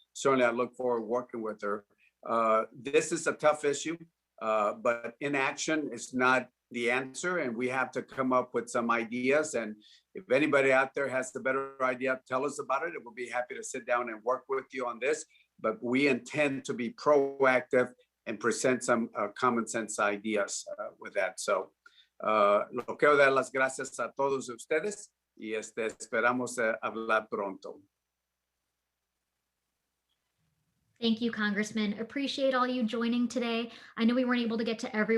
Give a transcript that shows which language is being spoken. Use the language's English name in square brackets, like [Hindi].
[English] Certainly, I look forward to working with her. This is a tough issue, but inaction is not the answer, and we have to come up with some ideas. And if anybody out there has a better idea, tell us about it. We'll be happy to sit down and work with you on this. But we intend to be proactive and present some common sense ideas with that. [Spanish] So, lo quiero dar las gracias a todos ustedes. Y esperamos hablar pronto. [English] Thank you, Congressman. Appreciate all you joining today. I know we weren't able to get to everyone